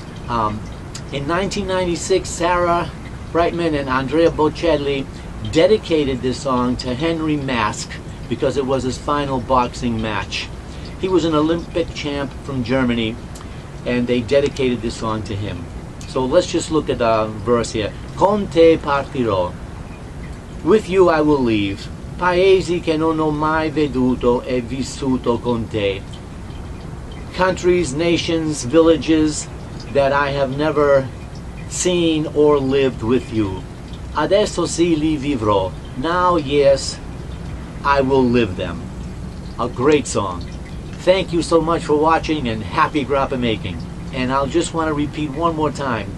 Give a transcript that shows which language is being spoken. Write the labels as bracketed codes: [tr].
[en] In 1996, Sarah Brightman and Andrea Bocelli dedicated this song to Henry Mask because it was his final boxing match. He was an Olympic champ from Germany, and they dedicated this song to him. So let's just look at the verse here. [it] Con te partirò. [en] With you I will leave. [it] Paesi che non ho mai veduto e vissuto con te. [en] Countries, nations, villages that I have never seen or lived with you. [it] Adesso sì li vivrò. [en] Now, yes, I will live them. A great song. Thank you so much for watching, and happy grappa making. And I'll just want to repeat one more time.